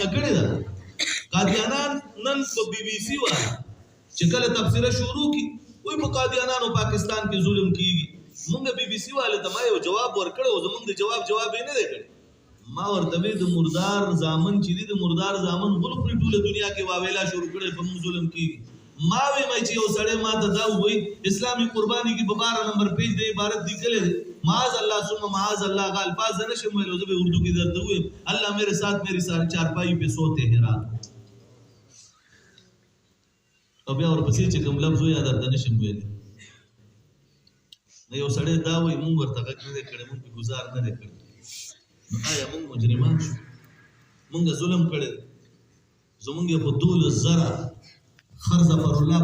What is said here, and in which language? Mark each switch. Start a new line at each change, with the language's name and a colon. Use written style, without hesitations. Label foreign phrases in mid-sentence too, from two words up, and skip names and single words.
Pashto: کړې ده قادیانان نن په بي بي سي وایي چې کله تبصره شروع کی وایي په قادیانانو پاکستان کې ظلم کیږي مونږ بي بي سي والے ته ما یو جواب ورکړو زمونږ د جواب یې نه دی کړی ما ورته وی د مردار زامن چې دي د مردار زامن غل خوري ټوله دنیا کې واویلا شروع کړي په موږ ظلم کیږي ما وی مې چې یو سړی ما ته دا وایي اسلامي قرباني کې په 12 نمبر پیج د عبارت لیکلې
Arabic: معاذ الله ثم معاذ الله
Pashto: کا الفاظ نه شم ویلو زه به اردو کې درته وایم
Urdu: الله میرے ساتھ میری چارپائی پہ سوتے ہیں
Pashto: رات او بیا ورپسې چې کوم لفظ وایي درته نه شم ویلی نو یو سړی دا وایي مونږ ورته غږ نه دی کړی مونږ پې ګزار نه دی کړی نو آیا مونږ مجرمان شو مونږ ظلم کړی زمونږ یې په 12,000 خر ظفر الله